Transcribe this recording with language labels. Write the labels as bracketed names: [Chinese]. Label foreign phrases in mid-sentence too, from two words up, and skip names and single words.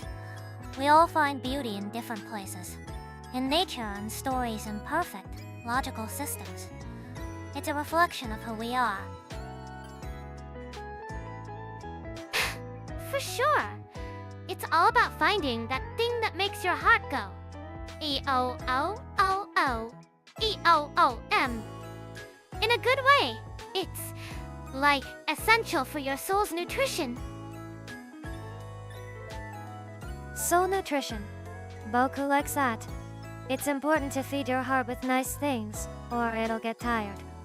[English] We all find beauty in different places. In nature and stories and perfect, logical systems. It's a reflection of who we are. For sure. It's all about finding that thing that makes your heart go. E-O-O-O-O. E-O-O-M. In a good way. It's, like, essential for your soul's nutrition. Soul nutrition. Boku likes that. It's important to feed your heart with nice things, or it'll get tired.